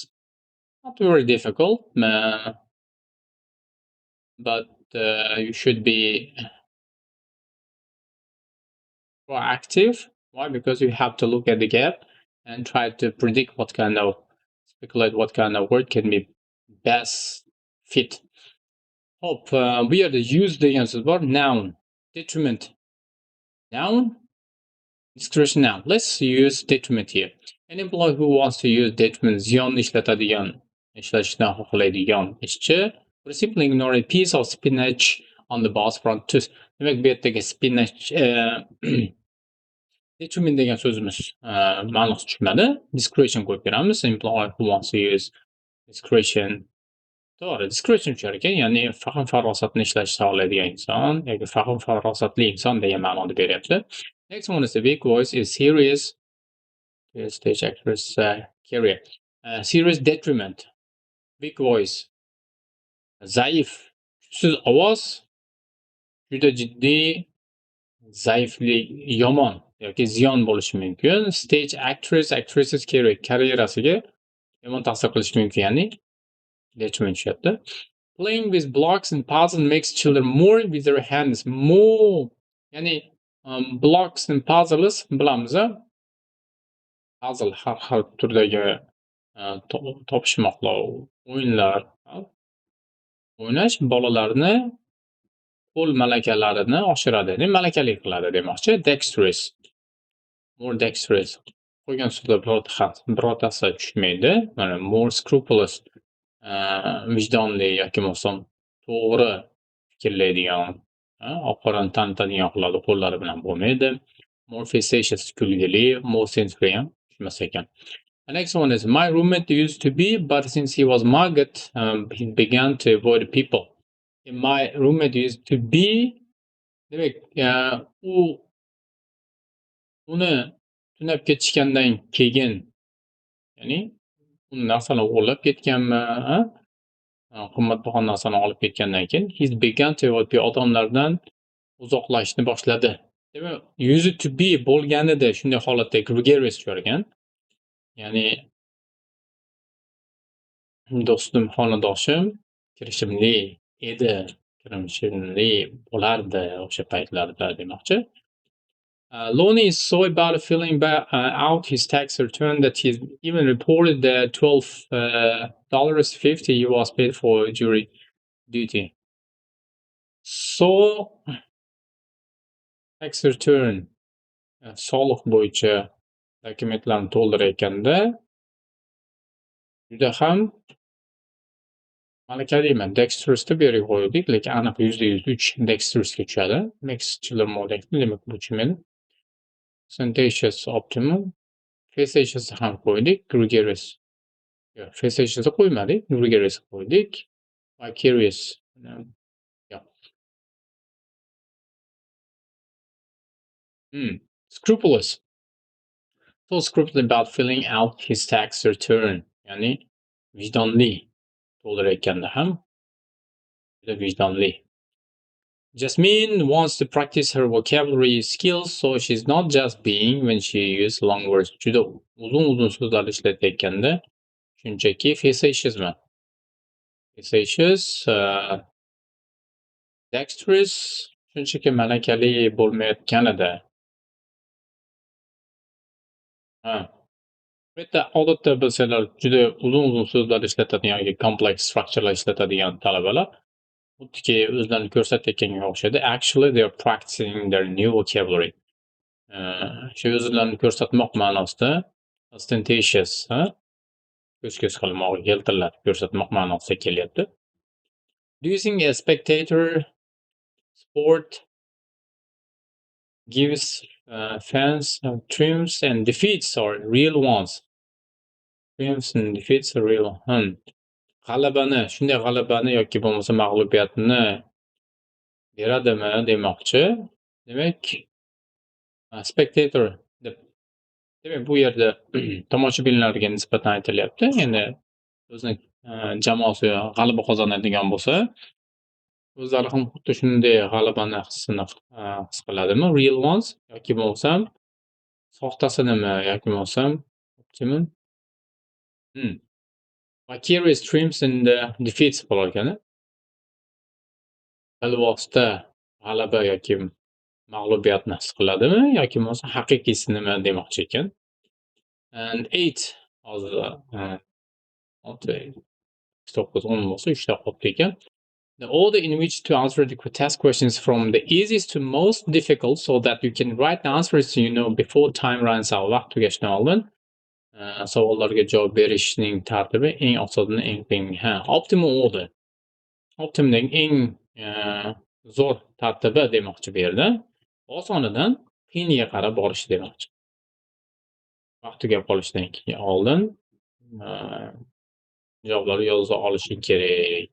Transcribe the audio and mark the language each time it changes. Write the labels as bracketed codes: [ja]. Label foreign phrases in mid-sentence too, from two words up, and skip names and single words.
[en] Not very difficult, but you should be proactive. Why? Because you have to look at the gap and try to predict speculate what kind of word can be best fit. Hope we are the use [uz] degan so'z bor. [en] Noun, detriment. Noun, discretion noun. Let's use detriment here. An employee who wants to use detriment [uz] ziyon ishlatishni xohlaydigan ishchi [en] will simply ignore a piece of spinach on the boss front tooth. [uz] Demak, bu yerdagi [en] spinach detriment [uz] degan so'zimiz ma'nosi tushmadi. Discretion qo'yib beramiz. [en] Employee who wants to use discretion. [uz] To'g'ri, discretion tushar ekan, ya'ni fahm farosatni ishlashni xohlaydigan inson yoki fahm farosatli inson degan ma'noni beryapti. [en] Next one is the weak voice is serious. Stage actress career. Serious detriment. Weak voice. [uz] Zaif. Kuchsiz ovoz. Juda jiddiy zaiflik, yomon yoki ziyon bo'lishi mumkin. [en] Stage actress, actresses career, [uz] karyerasiga yomon ta'sir qilishi mumkin, ya'ni detriment tushyapti. [en] Playing with blocks and puzzles makes children more with their hands. More, ya'ni blocks and puzzles bilamiz. [uz] Puzzle har xil turdagi topishmoqlar, o'yinlar o'ynash bolalarni qo'l malakalarini oshiradi, ya'ni malakali qiladi demoqchi. [en] Dexterous, more dexterous. [uz] Qolgan so'zlar birortasi tushmaydi. Mana [en] more scrupulous, [uz] vijdonli yoki bo'lmasam to'g'ri fikrlaydigan, oq-qorani tanitadigan qiladi, qo'llari bilan bo'lmaydi. [en] More facetious, [uz] kulgili. [en] More sensory [uz] ham tushmas ekan. [en] The next one is my roommate used to be, but since he was mugged, he began to avoid people. My roommate used to be. [uz] Demak, uni tunab ketishgandan keyin, ya'ni uni narsani o'g'irlab ketganmi, qimmatbaho narsani olib ketgandan keyin [en] he's began to avoid people, [uz] odamlardan uzoqlashishni boshladi. Demak, [en] used to be [uz] bo'lganida shunday holatda gregarious tushar ekan. Ya'ni do'stim, xonadoshim kirishimli edi, kirishimli bo'lardi o'sha paytlarda demoqchi. [en] Lonnie is so about filling out his tax return that he even reported that $12.50 he was paid for jury duty. So, tax return, [uz] soliq bo'yicha dokumentlarni to'ldirayotganda juda ham malakaliman. Dexterous'ni bu yerga qo'ydik, lekin aniq %103 dexterous'ga tushadi. [en] Makes children more dexterous, [uz] demak bu tushmaydi. [en] Sententious, optimum. [uz] Facetious ham qo'ydik. Gregarious. Yo'q, facetiousni qo'ymadik. Gregarious qo'ydik. Vicarious. Yo'q. Scrupulous. [en] So scrupulous about filling out his tax return. [uz] Ya'ni vijdonli. To'ldirayotganda ham juda vijdonli. [en] Jasmine wants to practice her vocabulary skills, so she's not just being when she uses long words. [uz] Juda uzun so'zlar ishlatayotganda shunchaki facetiousman. [en] Facetious, dexterous, [uz] shunchaki malakali bo'lmayotganida. Bu yerda odatda bilsanglar juda uzun so'zlar ishlatadigan yoki [en] complex structurelar [uz] ishlatadigan talabalar xuddiki o'zlarini ko'rsatayotganga o'xshaydi. [en] Actually they are practicing their new vocabulary. [uz] Shu o'zlarini ko'rsatmoq ma'nosida ostentatious, ko'z qilmoq, keltiriladi, ko'rsatmoq ma'nosida kelyapti. [en] Do you think a spectator sport gives fans triumphs and defeats or real ones? Triumphs and defeats are real. [uz] G'alabani, shunday g'alabani yoki bo'lmasa mag'lubiyatni beradimi demoqchi. Demak, spectator deb. Demak, bu yerda tomoshabinlarga nisbatan aytilyapti. Endi o'zini jamoasi g'alaba qozonadigan bo'lsa, o'zlari ham xuddi shunday g'alabani hissini his qiladimi? [en] Real ones [uz] yoki bo'lmasam soxtasi nima yoki bo'lmasam optimum? [en] Hmm. Vicarious dreams and defeats [uz] bo'lar ekan. Bilvosita g'alaba yoki mag'lubiyatni his qiladimi yoki bo'lmasa haqiqiysi nima demoqchi ekan. And 8 hozir 6 9 10 bo'lsa 3 ta qolibdi ekan. [en] The order in which to answer the test questions from the easiest to most difficult so that you can write the answers before time runs out. [uz] Vaqt tugashidan oldin savollarga javob berishning tartibi eng osondan eng qiyin. [en] Optimum order. [uz] Optimumning eng zo'r tartibi demoqchi bu yerda. Osonidan qiyiniga qarab borish demoqchi. Vaqt tugab qolishidan oldin javoblarni yoza olishing kerak.